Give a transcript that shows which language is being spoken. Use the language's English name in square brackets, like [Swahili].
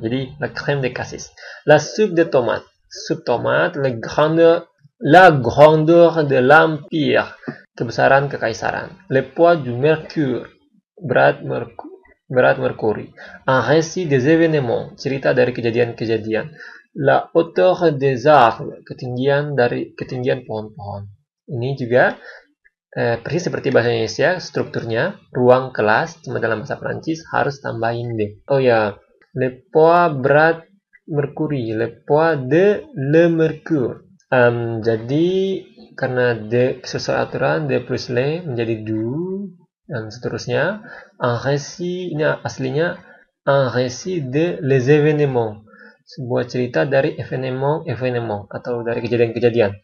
[Indonesian] Jadi [French] la crème de cassis, la soupe de tomate, [Indonesian] sup tomat, [French] la grandeur de l'empire, [Indonesian] kebesaran kekaisaran, [French] le poids du mercure, [Indonesian] berat merkuri, [French] un récit des événements, [Indonesian] cerita dari kejadian-kejadian, [French] la hauteur des arbres, [Indonesian] ketinggian pohon-pohon. Ini juga persis seperti bahasa Indonesia, strukturnya ruang kelas, cuma dalam bahasa Perancis harus tambahin D. Oh ya, [French] le poids [Indonesian] berat merkuri, [French] le poids de le mercure. [Indonesian] Jadi karena D sesuai aturan, D plus le menjadi du, dan seterusnya. [French] Un récit, [Indonesian] ini aslinya [French] un récit de les événements, [Indonesian] sebuah cerita dari [French] événement [Indonesian] atau dari kejadian-kejadian.